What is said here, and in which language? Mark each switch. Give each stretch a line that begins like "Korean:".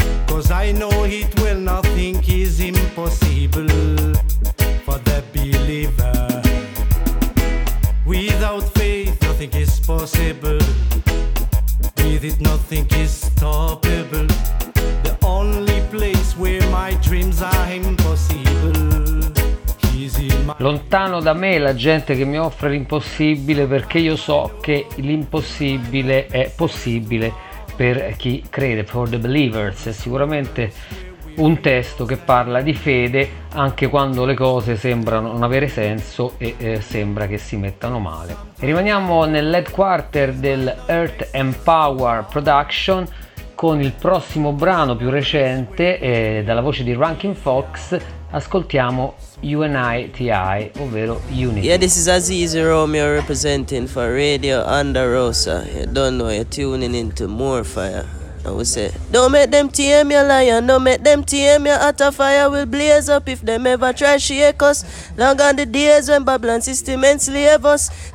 English: Cause I know it will, nothing is impossible for the believer. Without faith, nothing is possible. With it, nothing is stoppable. The only place where my dreams are impossible.
Italian: Lontano da me la gente che mi offre l'impossibile, perché io so che l'impossibile è possibile per chi crede,
English: for the believers.
Italian: È sicuramente un testo che parla di fede anche quando le cose sembrano non avere senso e sembra che si mettano male. E rimaniamo nell'headquarter del Earth and Power Production con il prossimo brano più recente, dalla voce di Rankin Fox. Ascoltiamo UNITI, ovvero Unity.
English: Yeah, this is Aziz Romeo representing for Radio Andarosa. You don't know, you're tuning into More Fire. I will say, don't make them tame your lion, don't make them tame your utter fire. Will blaze up if them ever try shake us. Long on the days when Babylon system enslave us.